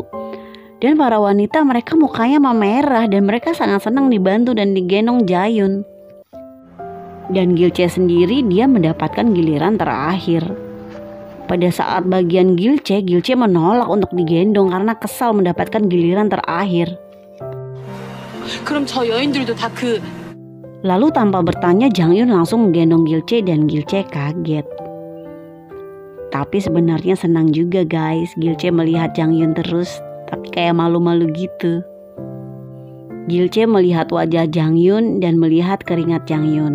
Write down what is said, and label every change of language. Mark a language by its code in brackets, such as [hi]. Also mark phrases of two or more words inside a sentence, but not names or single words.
[id] Dan para wanita mereka mukanya memerah dan mereka sangat senang dibantu dan digendong Jayun. Dan Gilce sendiri dia mendapatkan giliran terakhir. Pada saat bagian Gilce menolak untuk digendong karena kesal mendapatkan giliran terakhir. [ko] 그럼 저 여인들도 다 [id] Lalu tanpa bertanya Jang Yun langsung menggendong Gilce dan Gilce kaget. Tapi sebenarnya senang juga guys, Gilce melihat Jang Yun terus, tapi kayak malu-malu gitu. Gilce melihat wajah Jang Yun dan melihat keringat Jang Yun.